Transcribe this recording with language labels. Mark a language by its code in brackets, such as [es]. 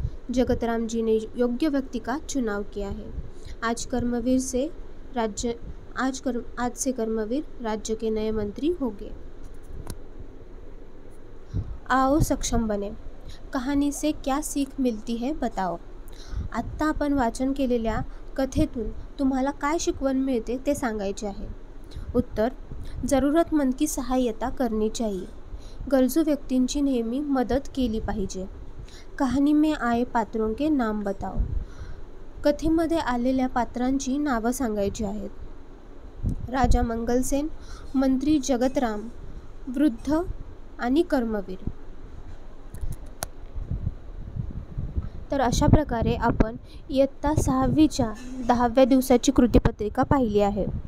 [hi] जगतराम जी ने योग्य व्यक्ति का चुनाव किया है। आज से कर्मवीर राज्य के नए मंत्री होंगे। आओ सक्षम बने। कहाणी से क्या सीख मिळती है बताओ। [mr] आत्ता आपण वाचन केलेल्या कथेतून तुम्हाला काय शिकवण मिळते ते सांगायचे आहे। [hi] उत्तर, जरूरतमंद की सहायता करनी चाहिए। [mr] गरजू व्यक्तींची नेहमी मदत केली पाहिजे। [hi] कहानी में आए पात्रों के नाम बताओ। [mr] कथेमध्ये आलेल्या पात्रांची नावं सांगायची आहेत. राजा मंगलसेन, मंत्री जगतराम, वृद्ध आणि कर्मवीर. तर अशा प्रकारे आपण इयत्ता 6वीच्या 10व्या दिवसाची कृतीपत्रिका पाहिली आहे.